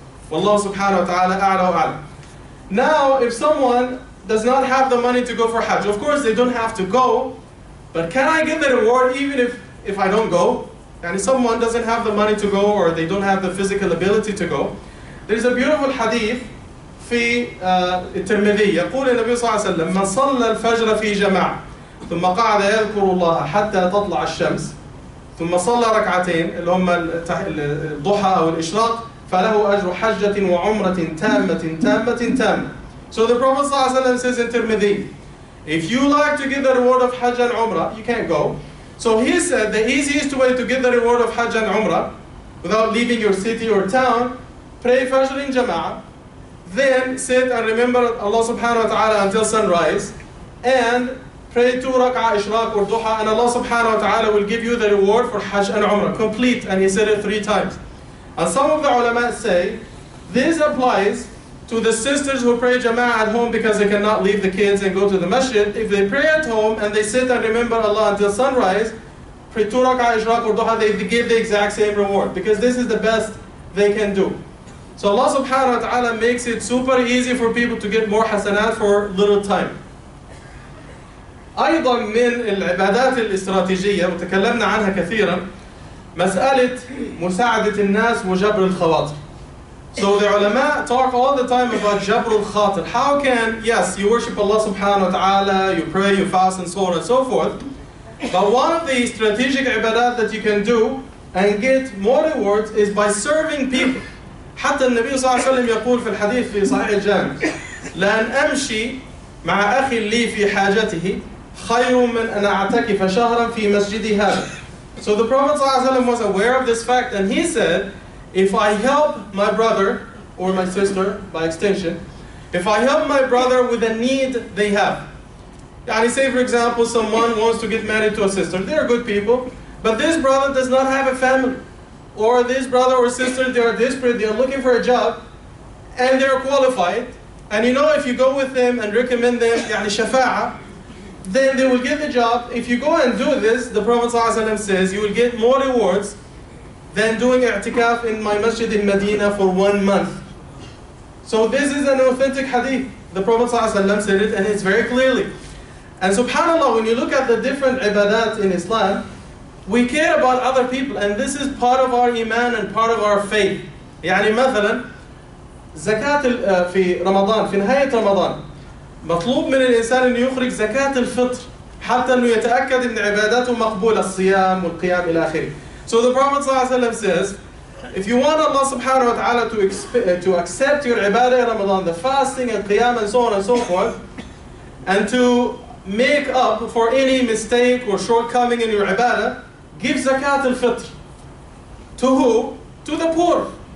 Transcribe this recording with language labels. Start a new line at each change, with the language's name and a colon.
English: Wallahu subhanahu wa ta'ala a'la wa a'lam. Now, if someone does not have the money to go for Hajj, of course they don't have to go, but can I get the reward even if I don't go? And if someone doesn't have the money to go or they don't have the physical ability to go, there's a beautiful hadith
Arabic: في الترمذي يقول النبي صلى الله عليه وسلم من صلى الفجر في جماعة ثم قعد يذكر الله حتى تطلع الشمس ثم صلى ركعتين اللي هم الضحى أو الإشراق فله أجر حجة وعمرة تامة.
English: So the Prophet ﷺ says in Tirmidhi, if you like to get the reward of Hajj and Umrah, you can't go. So he said the easiest way to get the reward of Hajj and Umrah without leaving your city or town, pray Fajr in Jama'ah, then sit and remember Allah subhanahu wa ta'ala until sunrise, and pray 2 rak'ah ishraq or duha, and Allah subhanahu wa ta'ala will give you the reward for Hajj and Umrah, complete, and he said it 3 times. And some of the ulama say, this applies to the sisters who pray Jama'ah at home because they cannot leave the kids and go to the masjid. If they pray at home and they sit and remember Allah until sunrise, pray 2 rak'ah ishraq or duha, they give the exact same reward because this is the best they can do. So Allah subhanahu wa ta'ala makes it super easy for people to get more hasanat for little time.
Arabic: أيضا من العبادات الاستراتيجية وتكلمنا عنها كثيرا مسألة مساعدة الناس وجبر الخواطر.
English: So the ulama talk all the time about jabr al-khatir. How can, yes, you worship Allah subhanahu wa ta'ala, you pray, you fast and so on and so forth. But one of the strategic ibadat that you can do and get more rewards is by serving people.
Arabic: حتى النبي صلى الله عليه وسلم يقول في الحديث في صحيح الجامع لأن أمشي مع أخي لي في حاجته خير من أن أعتكف شهرا في مسجدي هذا.
English: So the Prophet صلى الله عليه وسلم was aware of this fact and he said, if I help my brother or my sister by extension, if I help my brother with a need they have. يعني say for example someone wants to get married to a sister, they're good people, but this brother does not have a family. Or this brother or sister, they are desperate, they are looking for a job, and they are qualified. And you know, if you go with them and recommend them, يعني shafa'a, then they will get the job. If you go and do this, the Prophet ﷺ says, you will get more rewards than doing i'tikaf in my masjid in Medina for 1 month. So this is an authentic hadith. The Prophet ﷺ said it, and it's very clearly. And subhanAllah, when you look at the different ibadat in Islam, we care about other people, and this is part of our iman and part of our faith.
Arabic: يعني مثلا زكاة في رمضان، في نهاية رمضان مطلوب من الإنسان أن يخرج زكاة الفطر حتى أنه يتأكد أن عباداته مقبولة، الصيام والقيام إلى آخره.
English: So the Prophet ﷺ says, if you want Allah subhanahu wa ta'ala to accept your ibadah in Ramadan, the fasting and qiyam and so on and so forth, and to make up for any mistake or shortcoming in your ibadah, give zakat al-fitr. To who? To the poor.